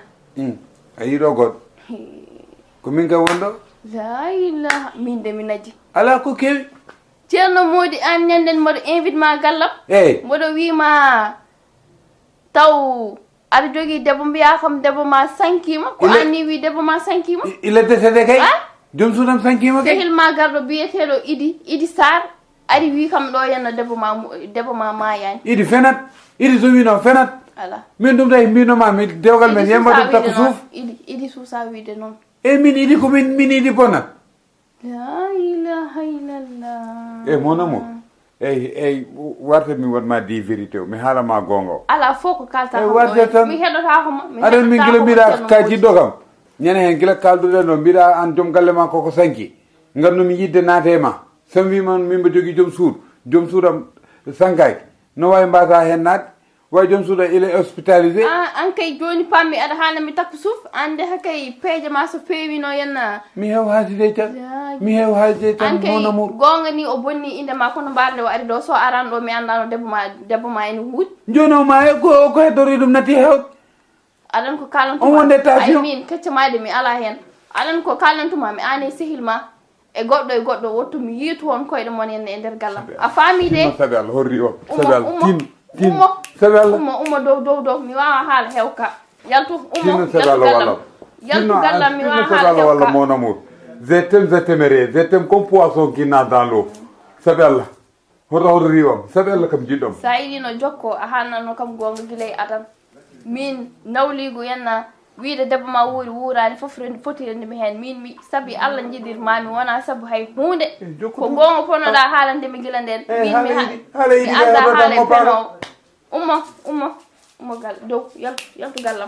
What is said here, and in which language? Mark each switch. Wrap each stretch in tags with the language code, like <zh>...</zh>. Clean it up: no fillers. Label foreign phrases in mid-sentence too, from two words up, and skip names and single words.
<ff>ayi do god ko min ga wondo la ilaha min de minaji ala ko kewi Thierno Mody an nyanden modo invite ma gallam modo wi ma taw ada jogi debbo mbiya kam debbo ma sankima ko anni wi debbo ma sankima</ff> <fr>il était décédé</fr> <ff>kay jom sudam sankima kay sehil ma gardo biyetedo idi sar ari wi kam do yenno debbo ma mayani idi fenat idi so wino fenat ala min dum tay mbino ma mi dewgal men yemma takko suuf idi suusa wiide non e min idi ko min idi bonat</ff> <ar>لا إله إلا الله</ar> <fr>mon amour</fr> <ff>warte mi wonma di vérité mi haala ma gonga ala foko kalta mi hedota ko mi aɗa min gila mbiɗa ka jiɗɗo kam ñande hen gila kalduɗen ɗo mbiɗa an joom galle ma koko sanki gandumi yidde naate ma so wima mimba jogui joom suudam sankaki no wawi mbasa hen naat way joom suuda</ff> <fr>il est hospitalisé</fr> <ff>an kay joni pammi aɗa haala mi takka suuf ande hakay peeje ma so feewino yenna mi heew haaldide tan</ff> <fr>mon amour</fr> <ff>gonga ni o bonni inde ma kono mbarde o ari ɗo so aran ɗo mi andano debbo ma ene huuɗi joni o ma ko heddori ɗum natti hewde aɗan ko kalantuma on wonde tension min keccamade mi ala hen aɗan ko kalantuma mi ane sehil ma e goɗɗo wotto mi yiitu on koyɗe mon henne e nder gallam a faami de sabi Allah horri o sabi Allah tin ummo dow mi wawa haala hewka yaltu gallam mi wawa haala hewka</ff> <fr>walla mon amour je t'aime comme poisson qui nage dans l'eau</fr> <ff>sabi Allah hoto riwam sabi Allah kam jiɗɗom sa yiɗino jokko a hannanno kam gonga guilay adan min nawligu yenna wiide debbo ma wuuri wuurani fof fotirandemi hen min mi saabi Allah jiɗirmami wona saabu hay hunde ko gonga ponoɗa haalandemi gila nden min mi adda haala e penowo ummo gal dow yaltu gallam</ff>